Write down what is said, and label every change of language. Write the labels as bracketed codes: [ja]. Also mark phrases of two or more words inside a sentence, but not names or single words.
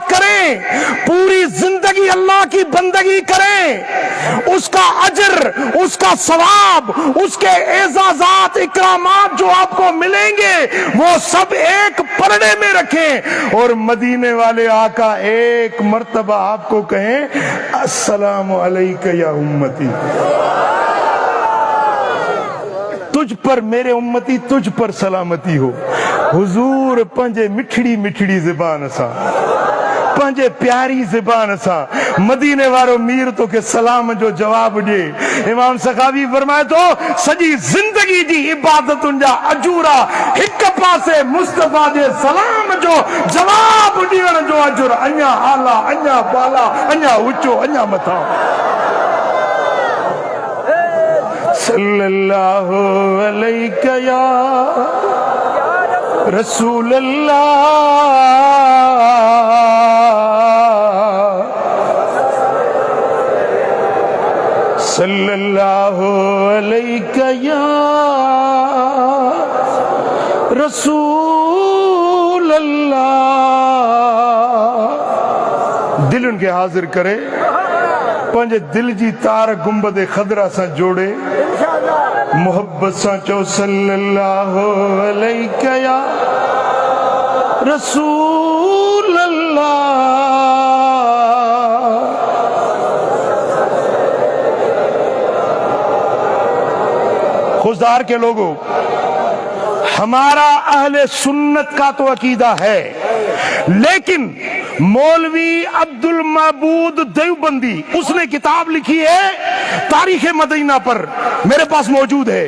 [ur] کریں، پوری زندگی اللہ کی بندگی کریں، اس کا اجر، اس کا ثواب، اس کے اعزازات اکرامات جو آپ کو ملیں گے وہ سب ایک پلڑے میں رکھیں اور مدینے والے آقا ایک مرتبہ آپ کو کہیں [ar] السلام عليك يا أمتي, [ur] تجھ پر میرے امتی تجھ پر سلامتی ہو. [sd] हुजूर पंजे मिठड़ी मिठड़ी ज़बान सा, पंजे प्यारी ज़बान सा मदीने वारो मीर तो के सलाम जो जवाब दे। इमाम सखावी फरमाए तो सजी जिंदगी जी इबादतुन जा अजूरा हिक पासे मुस्तफा जे सलाम जो जवाब ॾियण जो अजर अञा आला, अञा बाला, अञा ऊंचो, अञा मथा। [ar] صلى الله عليك يا رسول الله، صلى الله عليك يا رسول الله. [sd] दिल उनके हाजिर करे, पंहिंजे दिल जी तार गुंबद खदरा सां जोड़े, मोहब्बत सां चो [ar] صلى الله عليك يا رسول الله. [ur] خشدار کے لوگوں، ہمارا اہل سنت کا تو عقیدہ ہے، لیکن مولوی عبد المعبود دیوبندی اس نے کتاب لکھی ہے تاریخ مدینہ پر، میرے پاس موجود ہے.